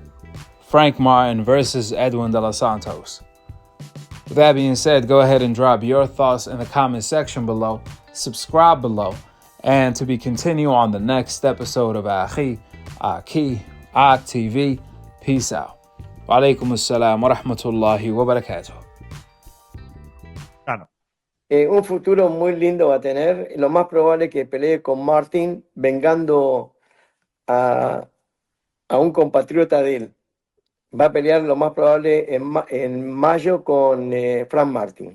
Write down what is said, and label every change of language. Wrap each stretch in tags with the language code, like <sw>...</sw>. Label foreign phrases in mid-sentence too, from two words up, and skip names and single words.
<en>Frank Martin versus Edwin de los Santos. With that being said, go ahead and drop your thoughts in the comment section below, subscribe below, and to be continued on the next episode of Akhi, Akhi TV. Peace out.</en> <ar>وعليكم السلام ورحمة الله وبركاته.</ar> <es>Un futuro muy lindo va a tener. Lo más probable es que pelee con Martin, vengando a un compatriota de él. Va a pelear lo más probable en mayo con Frank Martin.</es>